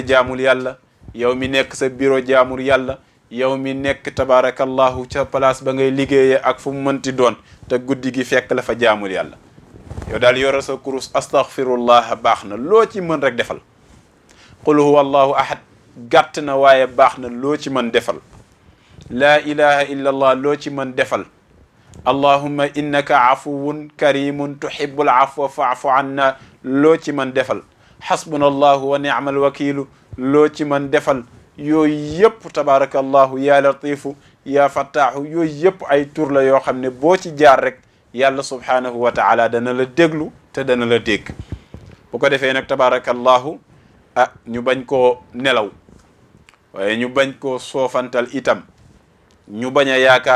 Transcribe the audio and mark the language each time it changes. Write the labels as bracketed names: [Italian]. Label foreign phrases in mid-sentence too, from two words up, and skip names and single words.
[Wolof] jaamul yàlla yow mi nekk sa bureau jaamul yàlla yow mi nekk tabarakallahu ca place ba ngay liggéeyee ak fu mu mënti doon te guddi gi fekk la fa jaamul yàlla yow daal yore sa kurus astaghfirullah baax na loo ci mën rek defal [Arabic] قل هو الله أحد [Wolof] gàtt na waaye baax na loo ci mën defal [Arabic] لا إله إلا الله [Wolof] loo ci mën defal [Arabic] اللهم إنك عفو كريم تحب العفو فاعف عنا [Wolof] loo ci mën defal [Arabic] حسبنا الله ونعم الوكيل [Wolof] loo ci mën defal yooyu yëpp [Arabic] تبارك الله يا لطيف يا فتاح [Wolof] yooyu yëpp ay tur la yoo xam ne boo ci jaar rek yàlla [Arabic] سبحانه وتعالى [Wolof] dana la déglu te dana la dégg bu ko defee nag tabarakallahu ah ñu bañ koo nelaw waaye ñu bañ koo soofantal itam ñu bañ a yaakaar